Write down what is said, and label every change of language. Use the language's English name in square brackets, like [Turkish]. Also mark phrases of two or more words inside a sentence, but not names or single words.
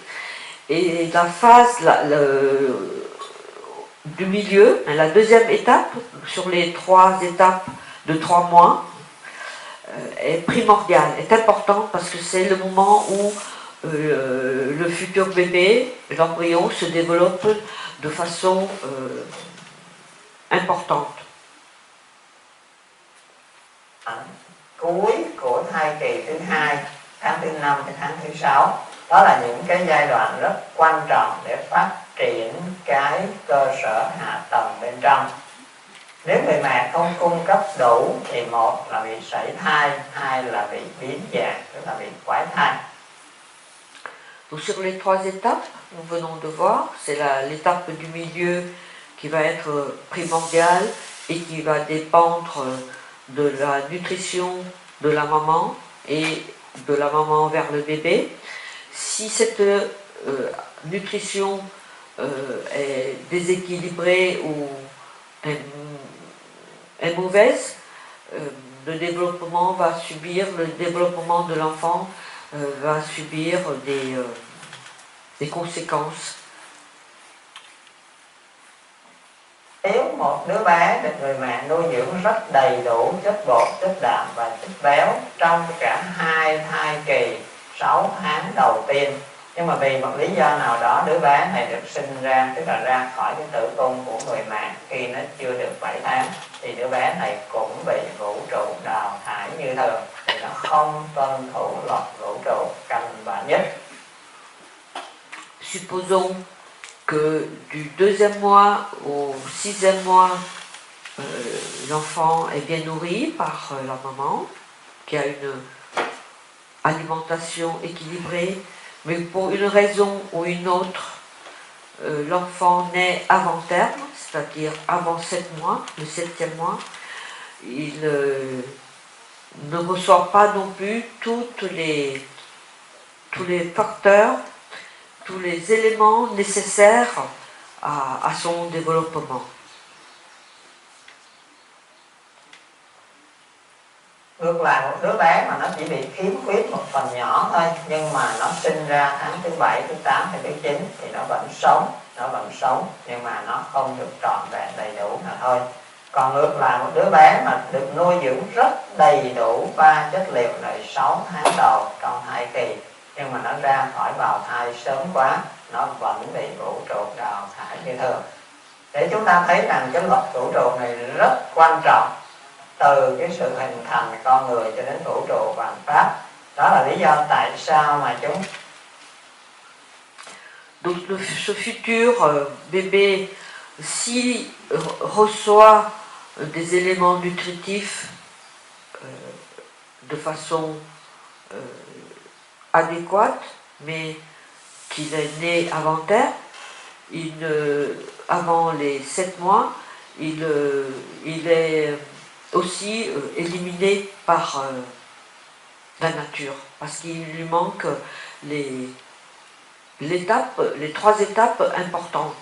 [French] Et la phase du milieu, la deuxième étape, sur les 3 étapes de 3 mois, est primordiale, est importante parce que c'est le moment où le futur bébé, l'embryon, se développe de façon importante. [Vietnamese] Cuối của thai kỳ thứ 2, tháng thứ 5 đến tháng thứ 6, đó là những cái giai đoạn rất quan trọng để phát triển cái cơ sở hạ tầng bên trong. Nếu người mẹ không cung cấp đủ thì một là bị sảy thai, hai là bị biến dạng, tức là bị quái thai. [French] Donc sur les 3 étapes, nous venons de voir, c'est l'étape du milieu qui va être primordiale et qui va dépendre de la nutrition de la maman et de la maman vers le bébé. Si cette nutrition est déséquilibrée ou est mauvaise, le développement va subir, le développement de l'enfant va subir des conséquences. [Vietnamese] Nếu một đứa bé được người mẹ nuôi dưỡng rất đầy đủ chất bột, chất đạm và chất béo trong cả 2 thai kỳ 6 tháng đầu tiên, nhưng mà vì một lý do nào đó đứa bé này được sinh ra, tức là ra khỏi cái tử cung của người mẹ khi nó chưa được 7 tháng, thì đứa bé này cũng bị vũ trụ đào thải như thường, thì nó không tuân thủ luật vũ trụ căn bản nhất. [French] Supposons que du 2e mois au 6e mois, l'enfant est bien nourri par la maman, qui a une alimentation équilibrée, mais pour une raison ou une autre, l'enfant naît avant terme, c'est-à-dire avant 7 mois, le 7e mois, il ne reçoit pas non plus tous les facteurs, tous les éléments nécessaires à son développement. [Vietnamese] Ngược lại, một đứa bé mà nó chỉ bị khiếm khuyết một phần nhỏ thôi, nhưng mà nó sinh ra tháng thứ 7, thứ 8 hay thứ 9 thì nó vẫn sống, nhưng mà nó không được trọn vẹn đầy đủ là thôi. Còn ngược lại, một đứa bé mà được nuôi dưỡng rất đầy đủ 3 chất liệu này 6 tháng đầu trong thai kỳ, nhưng mà nó ra khỏi bào thai sớm quá, nó vẫn bị vũ trụ đào thải như thường. Để chúng ta thấy rằng cái luật vũ trụ này rất quan trọng, từ cái sự hình thành con người cho đến vũ trụ vạn pháp. Đó là lý do tại sao mà chúng. [French] Donc ce futur bébé, s'il reçoit des éléments nutritifs de façon adéquate, mais qu'il est né avant terme, avant les 7 mois, il est aussi éliminé par la nature, parce qu'il lui manque les 3 étapes importantes.